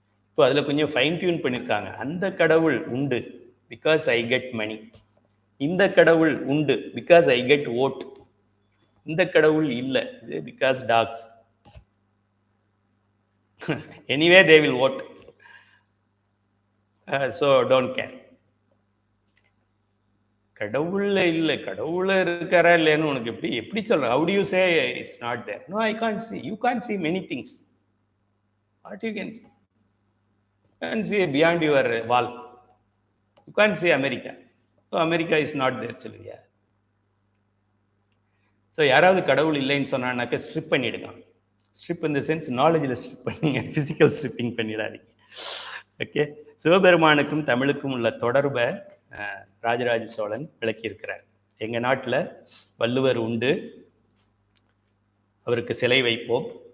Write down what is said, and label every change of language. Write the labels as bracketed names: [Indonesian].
[Tamil] இப்போ அதில் கொஞ்சம் ஃபைன் டியூன் பண்ணியிருக்காங்க. அந்த கடவுள் உண்டு [English] because I get money, [Tamil] இந்த கடவுள் உண்டு [English] because I get vote, [Tamil] இந்த கடவுள் இல்லை இது because tax. [English] Anyway they will vote, so don't care. [Tamil] கடவுள்ல இல்லை, கடவுள இருக்காரா இல்லைன்னு உனக்கு எப்படி சொல்ற? [English] How do you say it's not there? No, I can't see. You can't see many things. What you can see? You can't see beyond your wall. You can't see America. So America is not there [Tamil] சொல்லுவியா? So யாராவது கடவுள் இல்லைன்னு சொன்னாக்க strip பண்ணிடுங்க. Strip இந்த sense நாலேஜில் strip பண்ணிங்க, physical striping பண்ணிடாதீங்க. Okay, சிவபெருமானுக்கும் தமிழுக்கும் உள்ள தொடர்பை ராஜராஜ சோழன் விளக்கியிருக்கிறார். எங்கள் நாட்டில் வள்ளுவர் உண்டு, அவருக்கு சிலை வைப்போம்.